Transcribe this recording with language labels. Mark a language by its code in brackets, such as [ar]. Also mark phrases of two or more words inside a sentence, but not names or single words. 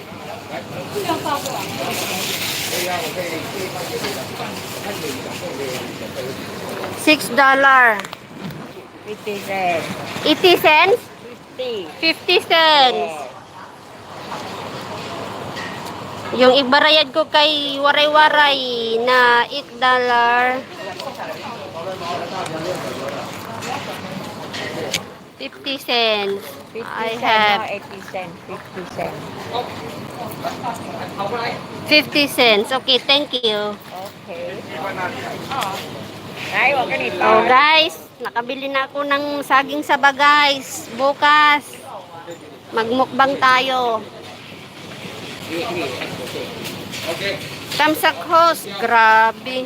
[en] $6. 50 cents. 80 cents? 50. 50 cents. [tl] Yung ibarayad ko kay waray-waray na $8. [en] 50 cents. 50 I cents, have not 80 cents. 50 cents. 50 cents. Okay, thank you. [tl] Okay. Ay, wag ka nito. Oh, guys, nakabili na ako ng saging saba, guys. Bukas, magmukbang tayo. Tamsak host, grabe.